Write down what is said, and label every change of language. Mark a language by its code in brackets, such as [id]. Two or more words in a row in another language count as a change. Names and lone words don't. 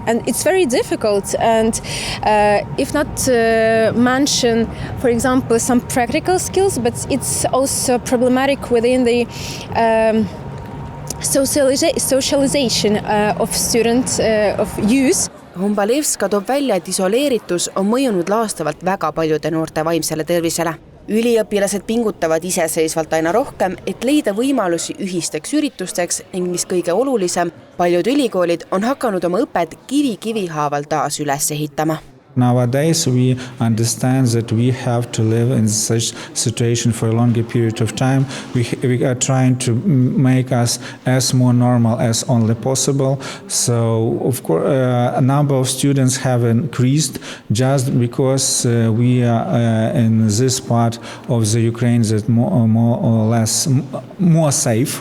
[en] And it's very difficult, and if not mention, for example, some practical skills, but it's also problematic within the socialization of students, of youth. [et] Humbalevska toob välja, et isoleeritus on mõjunud laastavalt väga paljude noorte vaimsele tervisele. Üliõpilased pingutavad iseseisvalt aina rohkem, et leida võimalusi ühisteks üritusteks ning mis kõige olulisem, paljud ülikoolid on hakanud oma õpet kivi haaval taas üles ehitama. [en] Nowadays, we understand that we have to live in such situation for a longer period of time. We are trying to make us as more normal as only possible. So, of course, a number of students have increased just because we are in this part of the Ukraine that more or less more safe.